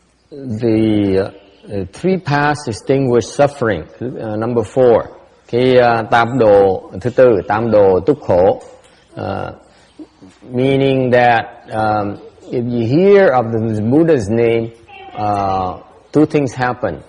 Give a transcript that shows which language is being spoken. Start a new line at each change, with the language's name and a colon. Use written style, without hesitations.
English: The 3 paths extinguish suffering. Number 4,
Vietnamese: cái tam đồ thứ tư, tam đồ túc khổ.
English: Meaning that if you hear of the Buddha's name, 2 things happen.